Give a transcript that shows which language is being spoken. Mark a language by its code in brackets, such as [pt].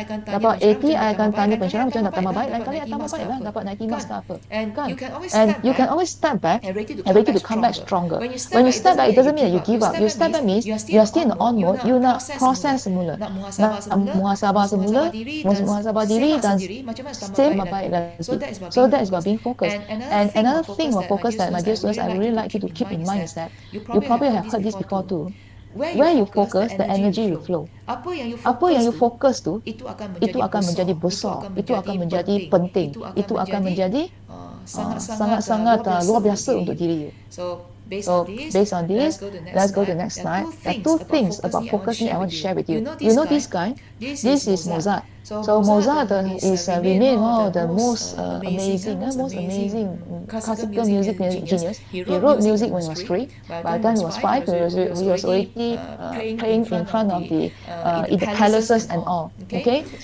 [ms] Dapat 80, I akan tanya pensyarah macam nak tambah baik. Lain kali I tambah baik lah, dapat 90 marks tak apa. Kan? [en] And you can always step back and ready to come back stronger. When you step back, it doesn't mean that you give up. You step back means you are still in the on mode. [ms] You nak proses semula, nak muhasabah semula, muhasabah diri dan still baik lagi. [en] So that is about being focused. And another thing about focus that my dear students, I really like you to keep in mind is that you probably have heard this before too. Where you focus, the energy will flow. [ms] Apa yang you fokus tu, itu akan menjadi besar, itu akan menjadi penting, itu akan menjadi sangat-sangat luar biasa untuk diri you. [en] So based on this, let's go to the next slide. There are two things about focusing I want to share with you. You know this guy? This is Mozart. So Mozart is remained one of the most amazing classical music genius. He wrote music when he was 3. By the time he was 5, he was already playing in front of the palaces and all. Okay.